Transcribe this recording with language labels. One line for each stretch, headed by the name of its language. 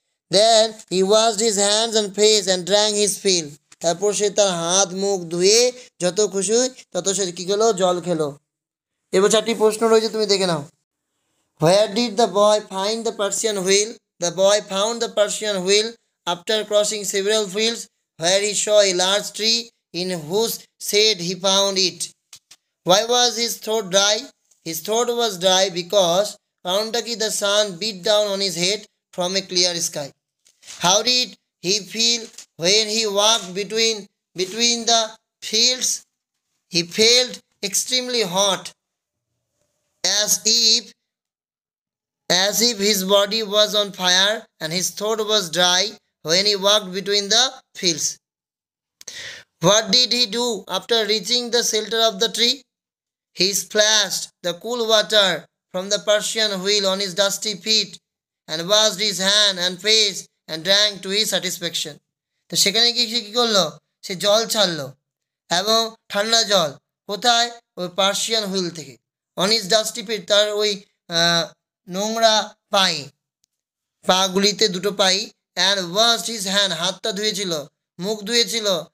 Bangla: Then he washed his hands and face and drank his feel, তারপর সে তার হাত মুখ ধুয়ে যত খুশি তত সে কী খেলো, জল খেলো।
English: এবার 4টি প্রশ্ন রয়েছে, তুমি দেখে নাও। Where did the boy find the Persian wheel? The boy found the Persian wheel after crossing several fields where he saw a large tree in whose shade he found it. Why was his throat dry? His throat was dry because কারণটা কি, the sun beat down on his head from a clear sky. How did he feel when he walked between the fields? He felt extremely hot, as if his body was on fire and his throat was dry when he walked between the fields. What did he do after reaching the shelter of the tree? He splashed the cool water from the Persian wheel on his dusty feet and washed his hand and face and drank to his satisfaction.
Bangla: তো সেখানে গিয়ে সে কী করলো, সে জল ছাড়লো এবং ঠান্ডা জল, কোথায়, ওই পার্সিয়ান হুইল থেকে। অন হিজ ডাস্টি ফিট, তার ওই নোংরা পায়ে, পাগুলিতে দুটো পাই।
English: And washed his hand, হাতটা ধুয়েছিল, মুখ ধুয়েছিল।